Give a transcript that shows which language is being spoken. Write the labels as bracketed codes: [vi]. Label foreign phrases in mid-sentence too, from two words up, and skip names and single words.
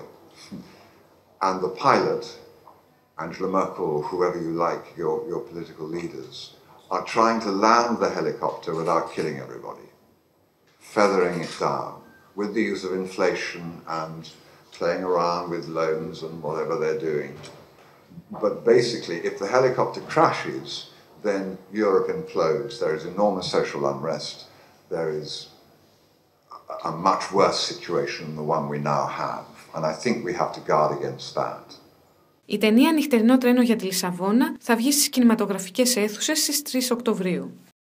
[en] And the pilot, Angela Merkel, or whoever you like, your political leaders, are trying to land the helicopter without killing everybody, feathering it down with the use of inflation and playing around with loans and whatever they're doing. But basically, if the helicopter crashes, then Europe implodes. There is enormous social unrest. There is a much worse situation than the one we now have. And I think we have to guard against that. [el] Η ταινία «Νυχτερινό τρένο για τη Λισσαβόνα» θα βγει στις κινηματογραφικές αίθουσες στις 3 Οκτωβρίου.